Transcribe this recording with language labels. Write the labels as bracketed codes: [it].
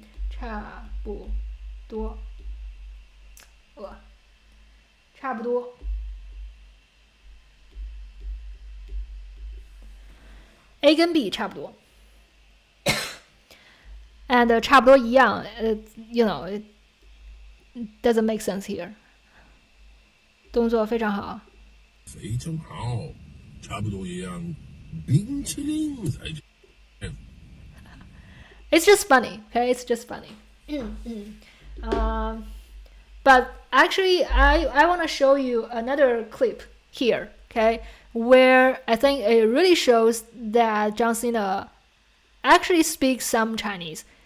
[zh] 差不多，差不多。 A 跟 B 差不多， [en] and [zh] 差不多一样， [en] you know, it doesn't make sense here. [zh] 动作非常好。非常好，差不多一样，冰淇淋才对。 [en] It's just funny, okay? It's just funny. But actually, I want to show you another clip here, okay? Where I think it really shows that John Cena actually speaks some Chinese.